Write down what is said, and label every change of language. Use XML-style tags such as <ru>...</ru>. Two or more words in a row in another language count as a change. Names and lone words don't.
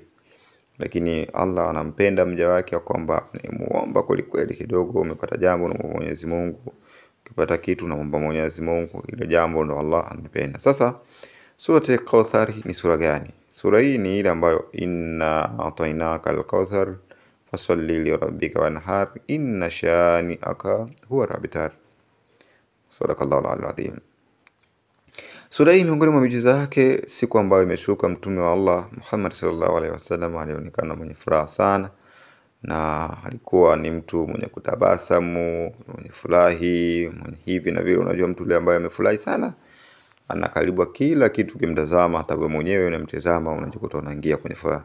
<sw>Lakini Allah anampenda mja wake kwamba ni muomba kweli kidogo umepata jambo na Mwenyezi Mungu, ukipata kitu na muomba Mwenyezi Mungu, ile jambo ndo Allah anapenda. Sasa sura Kauthar ni sura gani? Sura hii ni ile ambayo</sw> <ar>إنا أعطيناك الكوثر فصل لربك وانحر إن شانئك هو الأبتر. صدق الله العظيم.</ar> <sw>Sura hii miongoni mwa miujiza yake, siku ambayo imeshuka mtume wa Allah Muhammad</sw> <ar>صلى الله عليه وسلم</ar> <sw>alionekana mwenye furaha sana, na alikuwa ni mtu mwenye kutabasamu, mwenye furahi, mwenye hivi na vile. Unajua mtu yule ambaye amefurahi sana anakaribwa kila kitu kimtazama, hata wewe mwenyewe unamtazama unajikuta unaingia kwenye furaha.</sw>